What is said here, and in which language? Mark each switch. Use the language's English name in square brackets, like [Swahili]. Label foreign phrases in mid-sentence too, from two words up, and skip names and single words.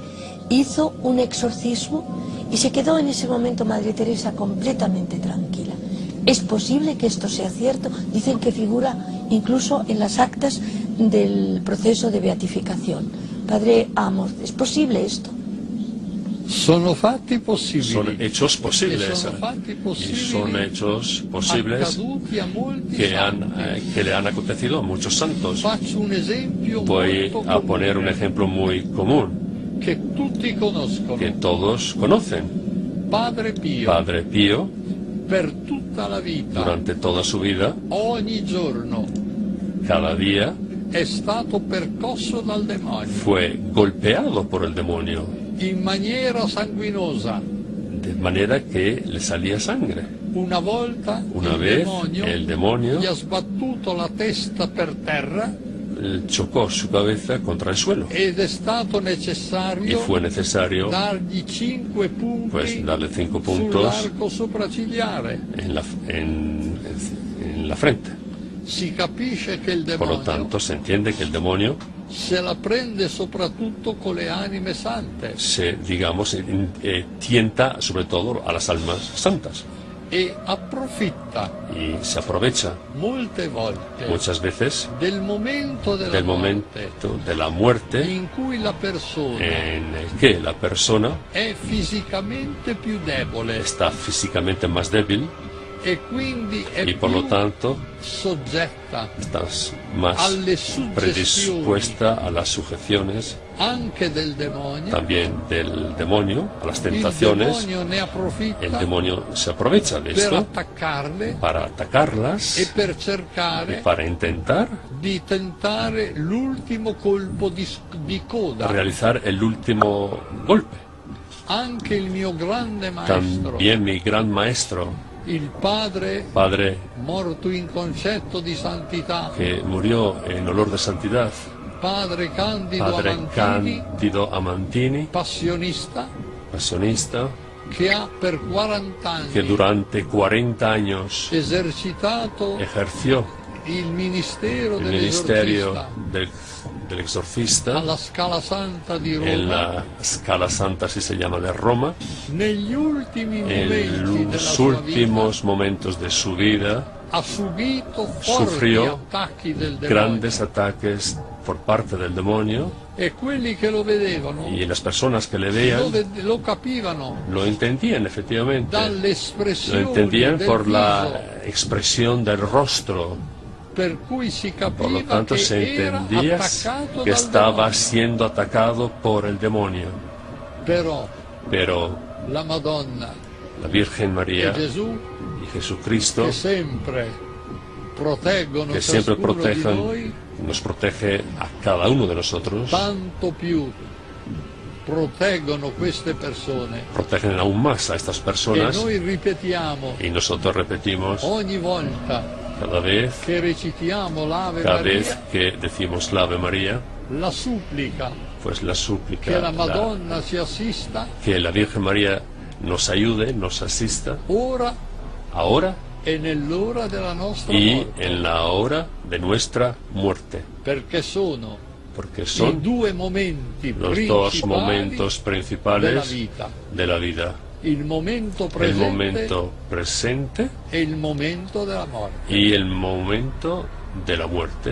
[Spanish] Hizo un exorcismo y se quedó en ese momento Madre Teresa completamente tranquila. ¿Es posible que esto sea cierto? Dicen que figura incluso en las actas del proceso de beatificación. Padre Amos, ¿es posible esto? [Italian] Sono fatti possibili. [Spanish] Son hechos posibles. [Italian] Sono fatti [Spanish] Y [Italian] possibili [Spanish] son hechos posibles [Italian] accaduti a molti [Spanish] que [Italian] santi. [Spanish] le han acontecido a muchos santos. [Italian] Faccio un esempio [Spanish] Voy [Italian] molto [Spanish] a poner un [Italian] comune [Spanish] ejemplo muy común [Italian] che tutti conoscono. [Spanish] que todos conocen. [Italian] Padre Pio, [Spanish] Padre Pío, [Italian] per tutta la vita, [Spanish] durante toda su vida, [Italian] ogni giorno, [Spanish] cada día, [Italian] è stato percosso dal demonio [Spanish] fue golpeado por el demonio, [Italian] in maniera sanguinosa. [Spanish] de manera que le salía sangre. [Italian] Una volta [Spanish] Una [Italian] il [Spanish] vez [Italian] demonio [Spanish] el demonio [Italian] gli ha sbattuto la testa per terra [Spanish] chocó su cabeza contra el suelo [Italian] ed è stato [Spanish] y [Italian] necessario [Spanish] fue necesario [Italian] dargli 5 punti [Spanish] pues darle 5 puntos [Italian] sull'arco sopraccigliare. [Spanish] en la frente. [Italian] Si capisce che il [Spanish] Por lo [Italian] demonio [Spanish] tanto, se entiende que el demonio [Italian] se la prende soprattutto con le anime sante [Spanish] digamos, tienta sobre todo a las almas santas [Italian] e approfitta [Spanish] y se aprovecha [Italian] molte volte [Spanish] muchas veces [Italian] del momento della [Spanish] del [Italian] morte [Spanish] momento de la muerte [Italian] in cui la persona [Spanish] en el que la persona [Italian] è fisicamente più debole [Spanish] está físicamente más débil [Italian] e quindi è [Spanish] y por lo [Italian] più [Spanish] tanto [Italian] soggetta [Spanish] estás más [Italian] alle suggestioni [Spanish] predispuesta a las sujeciones [Italian] anche del demonio. [Spanish] también del demonio, a las [Italian] Il [Spanish] tentaciones. [Italian] demonio ne [Spanish] El [Italian] approfitta [Spanish] demonio se aprovecha de [Italian] per [Spanish] esto [Italian] attaccarle [Spanish] para atacarlas [Italian] e per [Spanish] y [Italian] cercare [Spanish] para intentar [Italian] di tentare l'ultimo colpo di coda. [Spanish] realizar el último golpe. [Italian] Anche il mio grande maestro, [Spanish] También mi gran maestro, [Italian] il padre [Spanish] padre [Italian] morto in concetto di santità, [Spanish] que murió en olor de santidad, [Italian] padre Candido [Spanish] padre [Italian] Amantini, [Spanish] Cándido Amantini, [Italian] passionista, [Spanish] pasionista, [Italian] che ha per 40 anni [Spanish] que durante 40 años [Italian] esercitato [Spanish] ejerció [Italian] il ministero [Spanish] el ministerio [Italian] dell'esorcista [Spanish] del Exorcista, [Italian] alla Scala Santa di [Spanish] en [Italian] Roma, [Spanish] la Scala Santa, así se llama, de Roma, [Italian] negli ultimi momenti [Spanish] en [Italian] della [Spanish] los [Italian] sua vita, [Spanish] últimos momentos de su vida, [Italian] ha subito forti [Spanish] sufrió [Italian] attacchi del demonio, [Spanish] grandes ataques por parte del demonio, [Italian] e quelli che lo vedevano [Spanish] y las personas que le veían [Italian] lo capivano [Spanish] lo entendían efectivamente, lo [Italian] dall'espressione [Spanish] entendían [Italian] del [Spanish] por [Italian] viso, [Spanish] la expresión del rostro. [Italian] per cui si [Spanish] Por lo [Italian] capiva [Spanish] tanto [Italian] che [Spanish] se [Italian] era [Spanish] entendía [Italian] attaccato [Spanish] que [Italian] dal [Spanish] estaba [Italian] demonio. [Spanish] siendo atacado por el demonio. [Italian] Però la Madonna [Spanish] La Virgen [Italian] e [Spanish] María [Italian] Gesù, [Spanish] y Jesucristo, [Italian] che sempre proteggono [Spanish] que siempre [Italian] ciascuno di noi, [Spanish] nos protege a cada uno de nosotros, [Italian] tanto più proteggono queste persone, [Spanish] protegen aún más a estas [Italian] e [Spanish] personas, [Italian] noi ripetiamo [Spanish] y nosotros repetimos [Italian] ogni volta [Spanish] cada vez [Italian] che recitiamo l'Ave Maria [Spanish] que decimos la Ave María, [Italian] la supplica [Spanish] pues la [Italian] che [Spanish] súplica, [Italian] la Madonna ci assista [Spanish] que la Virgen María nos ayude, nos asista, [Italian] ora [Spanish] ahora [Italian] e nell'ora della nostra [Spanish] y [Italian] morte, [Spanish] en la hora de nuestra muerte, [Italian] perché sono [Spanish] porque [Italian] i [Spanish] son [Italian] due momenti [Spanish] los dos [Italian] principali [Spanish] momentos [Italian] della [Spanish] principales [Italian] vita, [Spanish] de la vida, [Italian] il momento [Spanish] el [Italian] presente [Spanish] momento presente [Italian] e il momento della morte. [Spanish] y el momento de la muerte.